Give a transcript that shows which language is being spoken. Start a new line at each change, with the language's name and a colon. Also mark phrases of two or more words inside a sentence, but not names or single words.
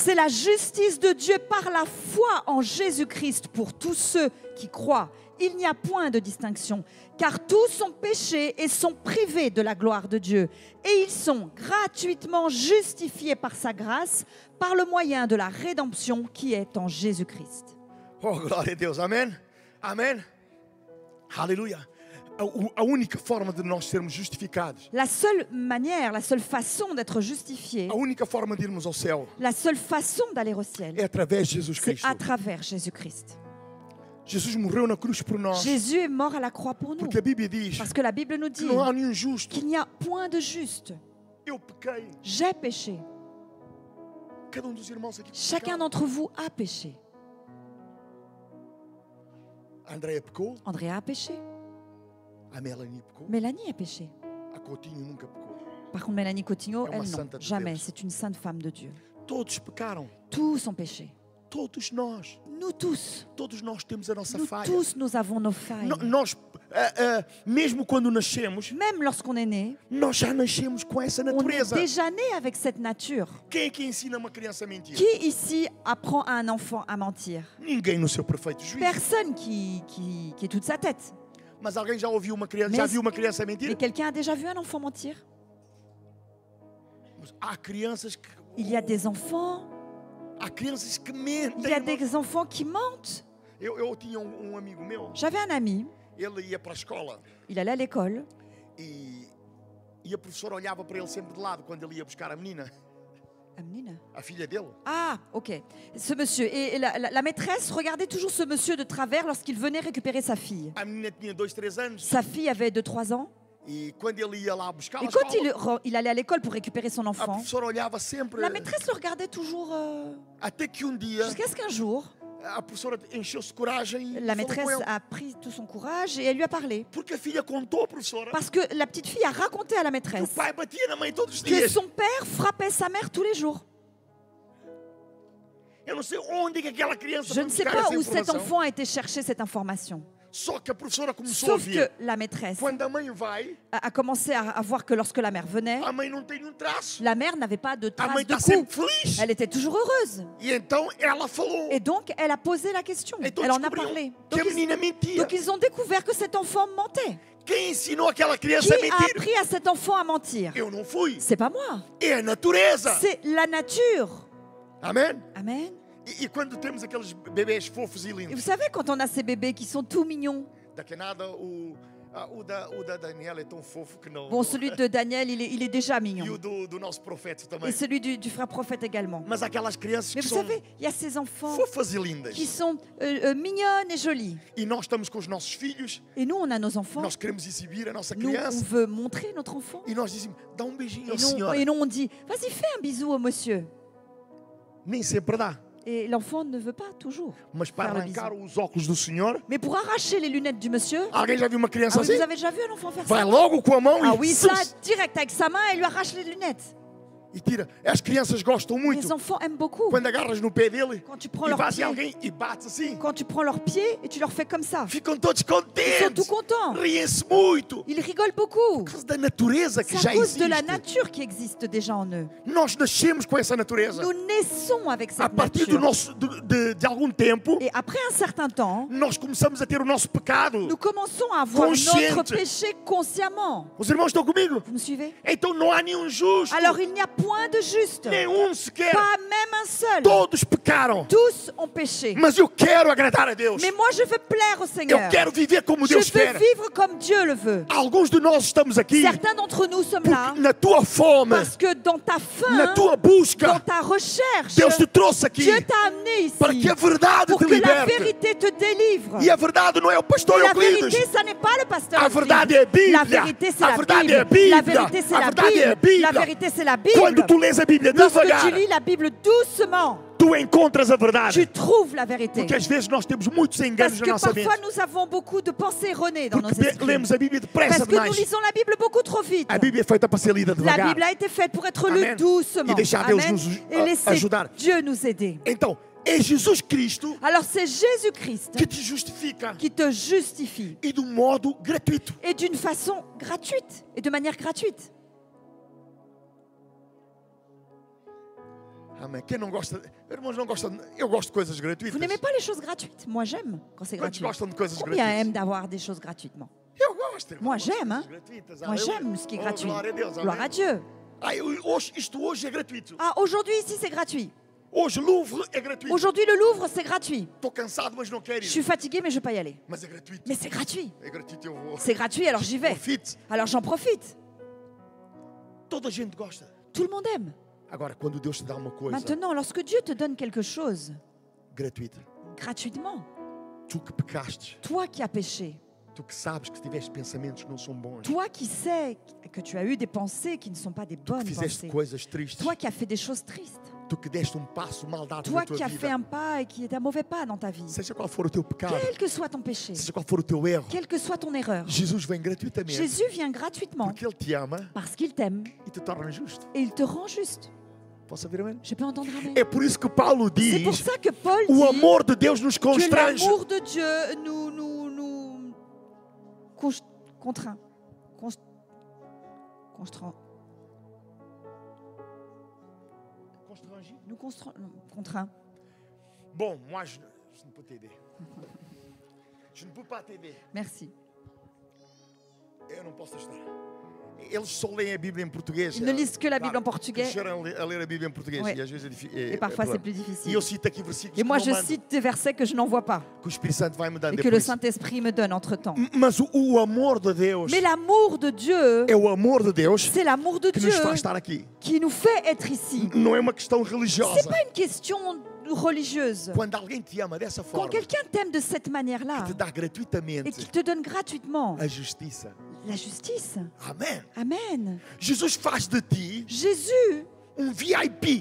French: c'est la justice de Dieu par la foi en Jésus-Christ pour tous ceux qui croient. Il n'y a point de distinction, car tous ont péché et sont privés de la gloire de Dieu. Et ils sont gratuitement justifiés par sa grâce, par le moyen de la rédemption qui est en Jésus-Christ.
Portuguese: Oh, glória a Deus. Amém? Amém? Aleluia. A única forma de nós sermos justificados,
French: La seule manière, la seule façon d'être justifié,
Portuguese: a única forma de irmos ao céu
French: la seule façon d'aller au ciel,
Portuguese: é através de Jesus
French: c'est
Portuguese: Cristo.
French: à travers Jésus-Christ.
Portuguese: Jesus morreu na cruz por nós.
French: Jésus est mort à la croix pour nous.
Portuguese: Porque a Bíblia diz
French: Parce que la Bible nous
Portuguese: que
French: dit
Portuguese: não há nenhum justo.
French: qu'il n'y a point de juste.
Portuguese: Eu pequei.
French: J'ai péché.
Portuguese: Cada dos irmãos aqui
French: Chacun
Portuguese: pecaram.
French: d'entre vous a péché.
Portuguese: A Andréia pecou.
French: Andrea a péché.
Portuguese: A Melanie pecou.
French: Mélanie a péché.
Portuguese: A Coutinho nunca pecou.
French: Par contre, Mélanie Cotigno,
Portuguese: É uma
French: elle non.
Portuguese: santa de
French: Jamais.
Portuguese: Deus.
French: C'est une sainte femme de Dieu.
Portuguese: Todos pecaram.
French: Tous ont péché.
Portuguese: Todos nós.
French: Nous tous,
Portuguese: Todos nós temos a nossa
French: nous
Portuguese: falha.
French: tous, nous avons nos failles.
Portuguese: Nós, mesmo quando nascemos,
French: Même lorsqu'on est né,
Portuguese: nós já nascemos com essa
French: on est
Portuguese: natureza.
French: déjà né avec cette nature.
Portuguese: Quem é que ensina uma criança a mentir?
French: Qui ici apprend à un enfant à mentir?
Portuguese: Ninguém no seu perfeito juízo.
French: Personne qui est toute sa tête.
Portuguese: Mas alguém já ouviu uma criança, Mas- já viu uma criança a
French: Mais
Portuguese: mentir?
French: quelqu'un a déjà vu un enfant mentir?
Portuguese: Há crianças que
French: Il y a des enfants,
Portuguese: mentem.
French: il y a des enfants qui mentent.
Portuguese: Eu tinha amigo meu,
French: J'avais un ami,
Portuguese: ele ia para a escola
French: il allait à l'école
Portuguese: e a professora olhava para ele sempre de lado quando ele ia buscar a menina, Amnine. a filha dele.
French: Ah, ok. Ce monsieur. Et la maîtresse regardait toujours ce monsieur de travers lorsqu'il venait récupérer sa fille.
Portuguese: A menina tinha 2, 3 anos
French: Sa fille avait 2-3 ans.
Portuguese: e quando ele ia lá buscar
French: Et
Portuguese: a
French: quand
Portuguese: escola,
French: il allait à l'école pour récupérer son
Portuguese: a
French: enfant,
Portuguese: professora olhava sempre,
French: la maîtresse le regardait toujours
Portuguese: até que dia
French: jusqu'à ce qu'un jour,
Portuguese: a professora encheu-se de coragem e
French: la
Portuguese: falou
French: maîtresse
Portuguese: com ele.
French: a pris tout son courage et elle lui a parlé.
Portuguese: Porque a filha contou, professora,
French: Parce que la petite fille a raconté à la
Portuguese: que o
French: maîtresse
Portuguese: pai batia na mãe todos os
French: que
Portuguese: dias.
French: son père frappait sa mère tous les jours.
Portuguese: Eu não sei onde que aquela criança
French: Je
Portuguese: foi
French: ne sais
Portuguese: buscar
French: pas
Portuguese: essa
French: où cet
Portuguese: informação.
French: enfant a été chercher cette information.
Portuguese: Só que a professora começou a
French: Sauf que
Portuguese: ver.
French: la maîtresse
Portuguese: Quando a mãe vai,
French: a commencé à voir que lorsque la mère venait,
Portuguese: a mãe não tem nenhum traço.
French: la mère n'avait pas de
Portuguese: A mãe
French: trace
Portuguese: está
French: de coup.
Portuguese: sempre feliz.
French: Elle était toujours heureuse.
Portuguese: E então ela falou.
French: Et donc, elle a posé la question.
Portuguese: Então
French: Elle en a
Portuguese: descobriu
French: parlé.
Portuguese: que a menina mentia.
French: Donc, ils ont découvert que cet enfant mentait.
Portuguese: Quem ensinou aquela
French: Qui
Portuguese: criança a
French: a
Portuguese: mentir?
French: appris à cet enfant à mentir?
Portuguese: Eu não fui.
French: C'est pas moi.
Portuguese: É a natureza.
French: C'est la nature.
Portuguese: Amém?
French: Amen.
Portuguese: E quando temos aqueles bebês fofos e
French: Et vous
Portuguese: lindos,
French: savez, quand on a ces bébés qui sont tout mignons,
Portuguese: daqui a nada o da Daniela é tão fofo que não.
French: bon, celui de Daniel, il est déjà
Portuguese: E
French: mignon.
Portuguese: o do nosso profeta também.
French: Et celui du frère prophète également.
Portuguese: Mas aquelas crianças
French: Mais
Portuguese: que
French: vous
Portuguese: são
French: savez, il y a ces enfants
Portuguese: fofas e lindas.
French: qui sont mignonnes et jolies.
Portuguese: E nós estamos com os nossos filhos,
French: Et nous, on a nos enfants.
Portuguese: nós queremos exibir a nossa
French: Nous, on
Portuguese: criança.
French: veut montrer notre enfant.
Portuguese: E nós dizemos, dá beijinho ao
French: Et
Portuguese: Senhor.
French: nous, on dit, vas-y, fais un bisou au monsieur.
Portuguese: Nem sempre dá.
French: Et l'enfant ne veut pas toujours.
Portuguese: Mas para
French: Faire le
Portuguese: arrancar os óculos do Senhor,
French: Mais pour arracher les lunettes du monsieur,
Portuguese: alguém já viu uma criança
French: ah oui,
Portuguese: assim?
French: vous avez déjà vu un enfant faire
Portuguese: Vai
French: ça?
Portuguese: logo com a mão
French: Ah
Portuguese: e,
French: oui, ça, direct avec sa main, elle lui arrache les lunettes.
Portuguese: e tira. As crianças gostam
French: Les
Portuguese: muito
French: enfants aiment beaucoup.
Portuguese: quando agarras no pé dele
French: Quand tu prends
Portuguese: e
French: leurs
Portuguese: vais em
French: pieds,
Portuguese: alguém e bates assim.
French: quand tu prends leurs pieds et tu leur fais comme ça,
Portuguese: Ficam todos
French: ils sont
Portuguese: contentes.
French: tout contents.
Portuguese: Riem-se muito.
French: Ils rigolent beaucoup.
Portuguese: Por causa da natureza que
French: C'est
Portuguese: já
French: à cause de la
Portuguese: existe.
French: nature qui existe déjà en eux.
Portuguese: Nós nascemos com essa natureza.
French: Nous naissons avec
Portuguese: A
French: cette
Portuguese: partir do
French: nature.
Portuguese: nosso, de algum tempo,
French: Et après un certain temps,
Portuguese: nós começamos a ter o nosso pecado.
French: nous commençons à avoir
Portuguese: Consciente.
French: notre péché consciemment.
Portuguese: Os irmãos estão comigo?
French: Vous me suivez?
Portuguese: Então não há nenhum justo.
French: Alors il n'y a point de juste,
Portuguese: Nenhum sequer.
French: pas même un seul.
Portuguese: Todos pecaram.
French: Tous ont péché.
Portuguese: Mas eu quero agradar a Deus.
French: Mais moi je veux plaire au
Portuguese: Eu
French: Seigneur.
Portuguese: quero viver como
French: Je
Portuguese: Deus
French: veux
Portuguese: quer.
French: vivre comme Dieu le veut.
Portuguese: Alguns de nós estamos aqui
French: Certains d'entre nous sommes là
Portuguese: porque na tua fome,
French: parce que dans ta
Portuguese: na
French: faim,
Portuguese: tua
French: dans
Portuguese: busca,
French: ta recherche,
Portuguese: Deus te trouxe aqui
French: Dieu t'a amené
Portuguese: para
French: ici
Portuguese: que a verdade
French: pour
Portuguese: te
French: que la
Portuguese: liberte.
French: vérité te délivre.
Portuguese: E a verdade não é o pastor
French: Et la
Portuguese: Euclides.
French: vérité, ça n'est pas le pasteur.
Portuguese: A verdade é a
French: La
Portuguese: Bíblia.
French: vérité, c'est
Portuguese: A
French: la
Portuguese: verdade é a
French: Bible. La
Portuguese: Bíblia.
French: vérité, c'est
Portuguese: A
French: la
Portuguese: verdade é a
French: Bible. La
Portuguese: Bíblia.
French: vérité, c'est la
Portuguese: Quando
French: Bible.
Portuguese: tu lês a Bíblia
French: Lorsque
Portuguese: devagar,
French: tu lis la Bible doucement,
Portuguese: tu encontras a verdade.
French: tu trouves la vérité.
Portuguese: Porque às vezes nós temos muitos
French: Parce
Portuguese: enganos na
French: que
Portuguese: nossa mente.
French: parfois, nous avons beaucoup de pensées erronées dans nos
Portuguese: Porque
French: esprits.
Portuguese: lemos a Bíblia depressa
French: Parce que nous
Portuguese: demais.
French: lisons la Bible beaucoup trop vite.
Portuguese: A Bíblia é feita para ser lida
French: La
Portuguese: devagar.
French: Bible a été faite pour être lue
Portuguese: Amen.
French: doucement.
Portuguese: E deixar Deus
French: Amen.
Portuguese: nos
French: Et laisser
Portuguese: ajudar.
French: Dieu nous aider.
Portuguese: Então, é Jesus Cristo
French: Alors c'est Jésus-Christ
Portuguese: que te justifica
French: qui te justifie
Portuguese: e de um modo gratuito.
French: et d'une façon gratuite et de manière gratuite.
Portuguese: Amém. Quem não gosta, irmãos, não gostam. Eu gosto de coisas gratuitas.
French: Vous n'aimez pas les choses gratuites? Moi j'aime quand c'est
Portuguese: Quantos
French: gratuit.
Portuguese: gostam de coisas
French: Combien
Portuguese: gratuitas?
French: aiment d'avoir des choses gratuitement?
Portuguese: Eu gosto, irmão.
French: Moi,
Portuguese: Gosto de
French: j'aime,
Portuguese: coisas
French: hein.
Portuguese: gratuitas.
French: Moi
Portuguese: Aleluia.
French: j'aime ce qui est
Portuguese: Oh,
French: gratuit.
Portuguese: glória a Deus.
French: Gloire
Portuguese: Amém.
French: à Dieu.
Portuguese: Isto hoje é gratuito.
French: Ah, aujourd'hui ici c'est gratuit.
Portuguese: Hoje Louvre é gratuito.
French: Aujourd'hui le Louvre c'est gratuit.
Portuguese: Estou cansado, mas não quero
French: Je
Portuguese: ir.
French: suis fatiguée mais je ne vais pas y aller.
Portuguese: Mas é gratuito.
French: Mais c'est gratuit.
Portuguese: É gratuito, eu vou.
French: C'est gratuit alors j'y vais. Profite. Alors j'en profite.
Portuguese: Toda a gente gosta.
French: Tout le monde aime.
Portuguese: Agora, quando Deus te dá uma coisa
French: Maintenant, lorsque Dieu te donne quelque chose
Portuguese: gratuita,
French: gratuitement,
Portuguese: tu que pecaste,
French: toi qui as péché,
Portuguese: tu que sabes que tiveste pensamentos que não são bons,
French: toi qui sais que tu as eu des pensées qui ne sont pas des
Portuguese: tu que
French: bonnes
Portuguese: fizeste
French: pensées,
Portuguese: coisas tristes,
French: toi qui as fait des choses tristes,
Portuguese: tu que deste passo mal dado
French: toi
Portuguese: na tua
French: qui as fait
Portuguese: vida,
French: un pas et qui est un mauvais pas dans ta vie,
Portuguese: seja qual for o teu pecado,
French: quel que soit ton péché,
Portuguese: seja qual for o teu erro,
French: quelle que soit ton erreur,
Portuguese: Jesus vem gratuitamente
French: Jésus vient gratuitement
Portuguese: porque Ele te ama
French: parce qu'il t'aime
Portuguese: e te torna justo.
French: et il te rend juste.
Portuguese: Posso ouvir amém?
French: Je peux entendre amen.
Portuguese: É por isso que Paulo
French: C'est pour
Portuguese: diz:
French: ça que Paul
Portuguese: o
French: dit
Portuguese: amor de Deus nos
French: que
Portuguese: constrange.
French: l'amour de Dieu nous contraint. Nous contraint. Bom, moi je ne peux t'aider. Je ne peux pas t'aider. Merci.
Portuguese: Eu não posso ajudar. Eles só leem a Bíblia em português.
French: Ils ne lisent que la Bible en portugais.
Portuguese: Cresceram a ler a Bíblia em português.
French: Ouais.
Portuguese: E às vezes é difícil.
French: Et parfois c'est plus
Portuguese: E
French: difficile.
Portuguese: eu cito aqui versículos
French: Et moi
Portuguese: que
French: je
Portuguese: não mando,
French: cite des versets que je n'envoie pas
Portuguese: que o Espírito Santo vai me dando
French: et que le
Portuguese: depois.
French: Saint-Esprit me donne entre-temps.
Portuguese: Mas o amor de Deus
French: Mais l'amour de Dieu,
Portuguese: é o amor de Deus
French: c'est l'amour de
Portuguese: que
French: Dieu
Portuguese: nos faz estar aqui.
French: qui nous fait être ici.
Portuguese: Não é uma questão
French: C'est
Portuguese: religiosa.
French: pas une question religieuse.
Portuguese: Quando alguém te ama dessa
French: Quand
Portuguese: forma,
French: quelqu'un t'aime de cette manière-là
Portuguese: te dá
French: et
Portuguese: gratuitamente
French: qu'il te donne gratuitement
Portuguese: a justiça.
French: la justice,
Portuguese: Amém.
French: amen.
Portuguese: Jesus faz de ti
French: Jésus
Portuguese: VIP.